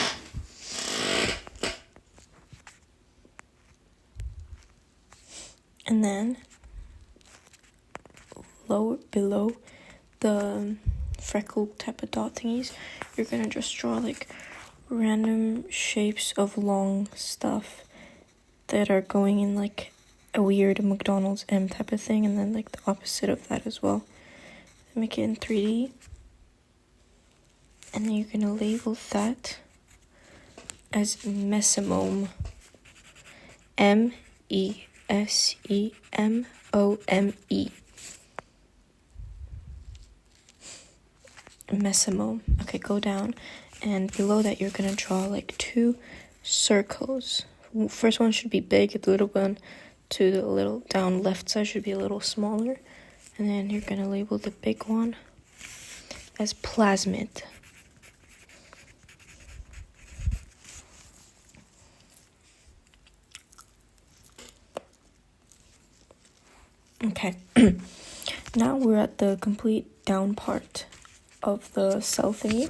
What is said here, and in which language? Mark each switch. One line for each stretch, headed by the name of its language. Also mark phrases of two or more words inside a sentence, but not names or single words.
English: And then below the freckle type of dot thingies, you're gonna just draw random shapes of long stuff that are going in a weird McDonald's M type of thing, and then the opposite of that as well. Make it in 3D. And then you're gonna label that as mesomome. M-E-S-E-M-O-M-E. Mesomome. Okay, go down. And below that, you're gonna draw 2 circles. First one should be big, the little one to the little down left side should be a little smaller. And then you're gonna label the big one as plasmid. Okay, now we're at the complete down part of the cell thingy.